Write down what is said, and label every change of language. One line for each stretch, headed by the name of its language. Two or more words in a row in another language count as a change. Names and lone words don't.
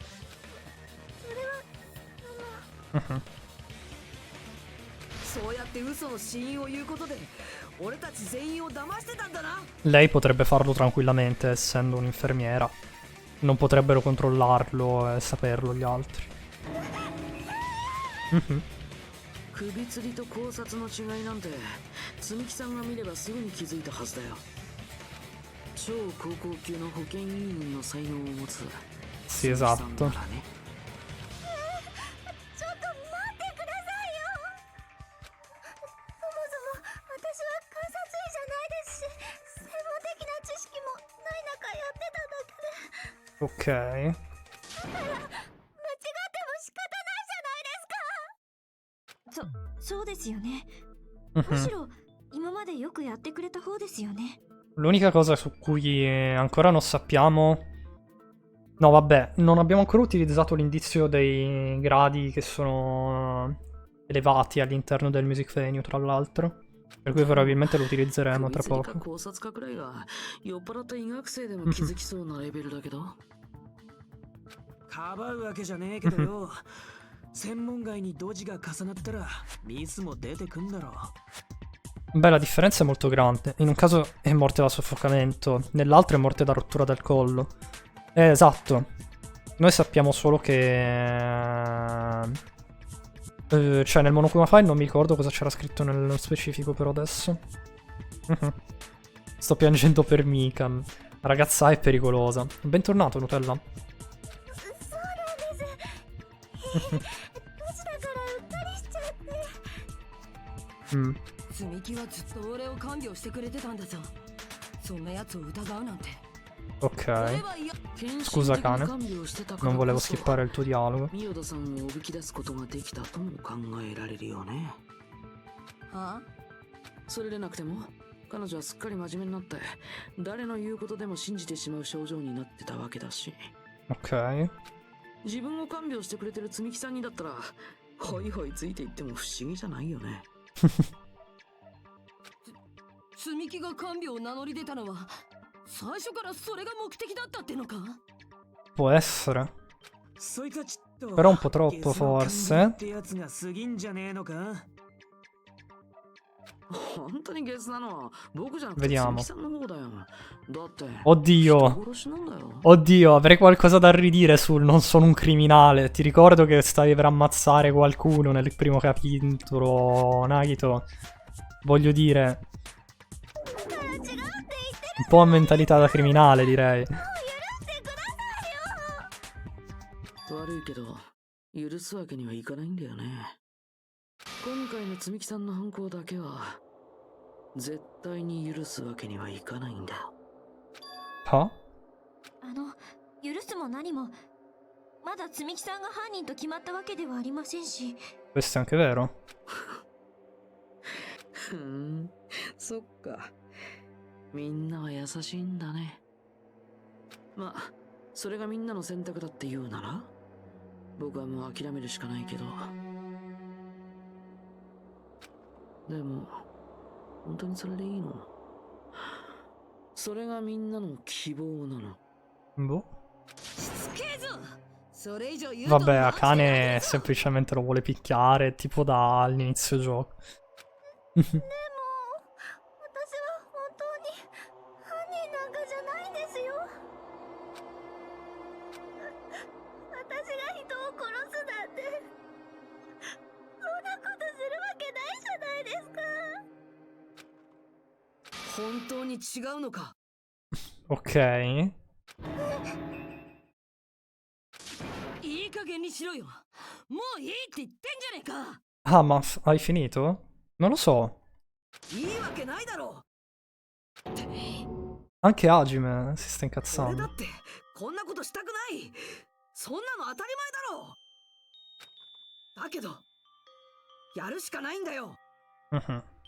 Italian: Lei potrebbe farlo tranquillamente, essendo un'infermiera. Non potrebbero controllarlo e saperlo gli altri.
Japanese: 首吊りと考察の違いなんて積木さんが見ればすぐに気づいたはずだよ。超高校級の保健委員の才能を持つ
Italian: Sì, esatto. Ok.
Japanese: そうですよね。むしろ今までよくやってくれた方ですよね。
Italian: L'unica cosa su cui ancora non sappiamo... No, vabbè, non abbiamo ancora utilizzato l'indizio dei gradi che sono elevati all'interno del Music Venue, tra l'altro. Per cui probabilmente lo utilizzeremo tra poco.
Japanese: かばうわけじゃねえけどよ。専門外にドジが重なったらミスも出てくんだろ。
Italian: Beh, la differenza è molto grande. In un caso è morte da soffocamento, nell'altro è morte da rottura del collo. Esatto. Noi sappiamo solo che... cioè, nel Monokuma File non mi ricordo cosa c'era scritto nello specifico per adesso. Sto piangendo per Mikan. La ragazza è pericolosa. Bentornato, Nutella. Mm.
Japanese: 積み木はずっと俺を看病してくれてたんだぞ。そんな奴を疑うなんて。
Italian: Ok. Scusa cane, non volevo skippare il tuo dialogo.
Japanese: それでなくても彼女はすっかり真面目になって誰の言うことでも信じてしまう症状になってたわけだし。
Italian: Ok.
Japanese: 自分を看病してくれてる積木さんにだったらホイホイついていっても不思議じゃないよね。積み木が看病を名乗り出たのは最初からそれが目的だったってのか？
Italian: Può essere.
Japanese: そいつはちょっと
Italian: Però un po' troppo forse.
Japanese: ってやつが過ぎんじゃねえのか？本当にゲスなのは僕じゃなくて
Italian: Vediamo.
Japanese: 積木さんの方だよ。だって
Italian: Oddio.
Japanese: 殺しなんだよ。
Italian: Oddio, avrei qualcosa da ridire sul non sono un criminale. Ti ricordo che stavi per ammazzare qualcuno nel primo capitolo, Nagito. Voglio dire... Un po' a mentalità da criminale, direi.
Japanese: 悪いけど許すわけにはいかないんだよね。今回の積木さんの犯行だけは絶対に許すわけにはいかないんだよ。は？許すも何もまだ積木さんが犯人と決まったわけではありませんし。
Italian: Questo è anche vero.
Japanese: そっか。みんなは優しいんだね。まあそれがみんなの選択だって言うなら僕はもう諦めるしかないけど。でも本当にそれでいいの？それがみんなの希望なの。
Italian: Boh.
Japanese: しつけえぞ。それ以上言うと
Italian: Vabbè, Akane semplicemente lo vuole picchiare, tipo dall'inizio gioco.
Japanese: でも私は本当に犯人なんかじゃないんですよ。私が人を殺すなんてそんなことするわけないじゃないですか。本当に違うのか。
Italian: Ok.
Japanese: いい加減にしろよ。もういいって言ってんじゃねえか。
Italian: Ah, ma hai finito? Non lo so.
Japanese: いいわけないだろう。
Italian: Anche Hajime si sta
Japanese: 俺だ
Italian: incazzando.
Japanese: ってこんなことしたくない。そんなの当たり前だろう。だけどやるしかないんだよ。 Mhm.